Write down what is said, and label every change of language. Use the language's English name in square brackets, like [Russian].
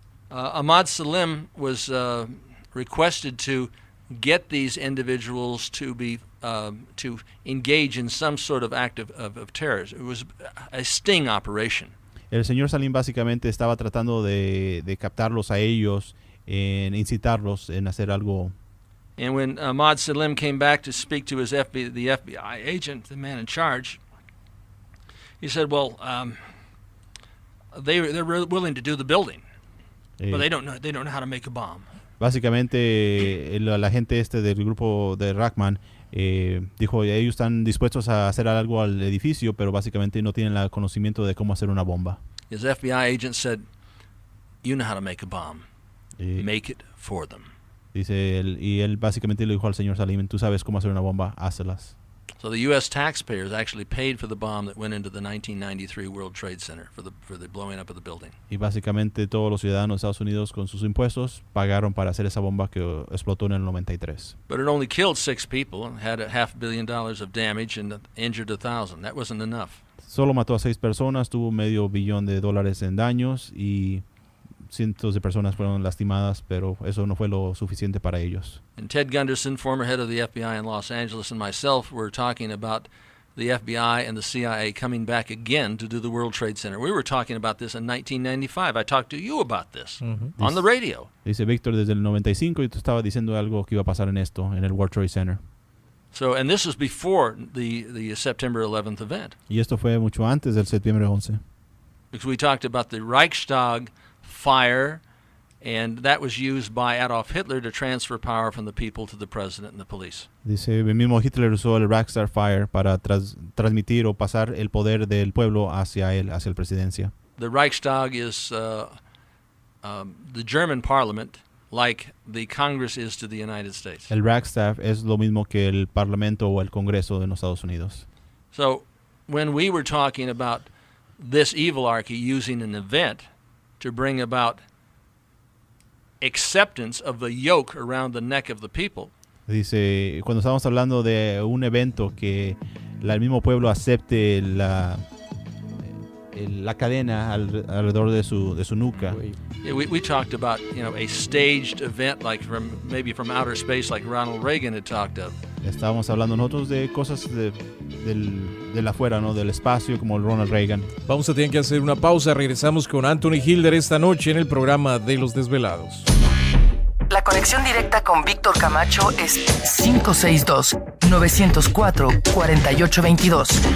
[English] Ahmad Salim was requested to get these individuals to be to engage in some sort of act of terror. It was a sting operation. [Spanish] El señor Salim básicamente estaba tratando de captarlos a ellos, en incitarlos en hacer algo. [English] And when Ahmad Salim came back to speak to the FBI agent, the man in charge, he said, "Well, they're willing to do the building, but they don't know how to make a bomb." [Spanish] Básicamente el agente del grupo de Rahman dijo, ellos están dispuestos a hacer algo al edificio, pero básicamente no tienen el conocimiento de cómo hacer una bomba. [English] His FBI agent said, "You know how to make a bomb. Make it for them." [Spanish] Dice él básicamente le dijo al señor Salim, tú sabes cómo hacer una bomba, hácelas. [English] So the U.S. taxpayers actually paid for the bomb that went into the 1993 World Trade Center for the blowing up of the building. [Spanish] Y básicamente todos los ciudadanos de Estados Unidos con sus impuestos pagaron para hacer esa bomba que explotó en el 93. [English] But it only killed 6 people and had $500 million of damage and injured 1,000. That wasn't enough. [Spanish] Solo mató a 6 personas, tuvo $500 million en daños y cientos de personas fueron lastimadas, pero eso no fue lo suficiente para ellos. [English] And Ted Gunderson, former head of the FBI in Los Angeles, and myself were talking about the FBI and the CIA coming back again to do the World Trade Center. We were talking about this in 1995. I talked to you about this on the radio. [Spanish] Dice Víctor desde el 95 y tú estabas diciendo algo que iba a pasar en esto, en el World Trade Center. [English] So, and this was before the September 11th event. [Spanish] Y esto fue mucho antes del septiembre 11. [English] Because we talked about the Reichstag fire, and that was used by Adolf Hitler to transfer power from the people to the president and the police. [Spanish] Dice, el mismo Hitler usó el Reichstag Fire para transmitir o pasar el poder del pueblo hacia él, hacia la presidencia. [English] The Reichstag is the German parliament, like the Congress is to the United States. [Spanish] El Reichstag es lo mismo que el Parlamento o el Congreso de los Estados Unidos. [English] So, when we were talking about this evilarchy using an event to bring about acceptance of the yoke around the neck of the people. [Spanish] Dice, cuando estamos hablando de un evento que el mismo pueblo acepte la cadena alrededor de su nuca. [English] Yeah, we talked about, a staged event like maybe from outer space like Ronald Reagan had talked of. [Spanish] Estábamos hablando nosotros de cosas de afuera, ¿no? Del espacio, como Ronald Reagan. Vamos a tener que hacer una pausa. Regresamos con Anthony Hilder esta noche en el programa de Los Desvelados. La conexión directa con Víctor Camacho es 562-904-4822.